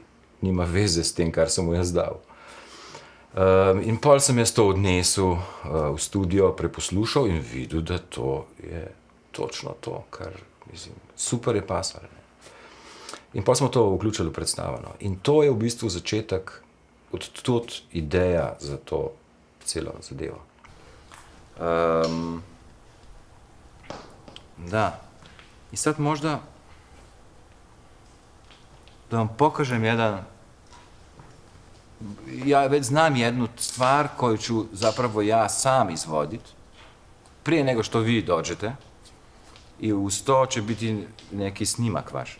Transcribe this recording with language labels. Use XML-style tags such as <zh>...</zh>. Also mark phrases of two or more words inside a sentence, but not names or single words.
<sl>Nima veze s tem, kar sem mu jaz dal. In pol sem jaz to odnesel v studio, preposlušal in videl, da to je točno to, kar, mislim, super je pasalo. In pol smo to vključili v predstavo. In to je v bistvu začetek, odtud ideja za to celo zadevo. Da.</sl> <hr>I sad možda da vam pokažem ja već znam jednu stvar koju ću zapravo ja sam izvoditi prije nego što vi dođete i uz to će biti neki snimak vaš.</hr>